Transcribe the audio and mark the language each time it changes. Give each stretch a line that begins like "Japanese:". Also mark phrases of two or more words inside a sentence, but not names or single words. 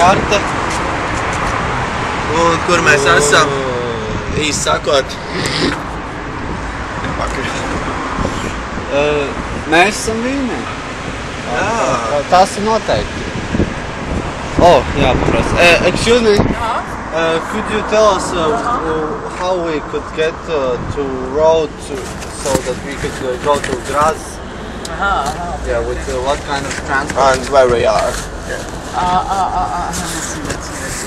Latvian: Karta. Un kur mēs esam, īsti sakot, Mēs esam Vīnē. jā. Tas ir noteikti. Jā, paprasti.
English: Excuse me. Could you tell us how we could get to road so that we could go to Graz? Yeah, with what kind of transport? And where we are. Let's see.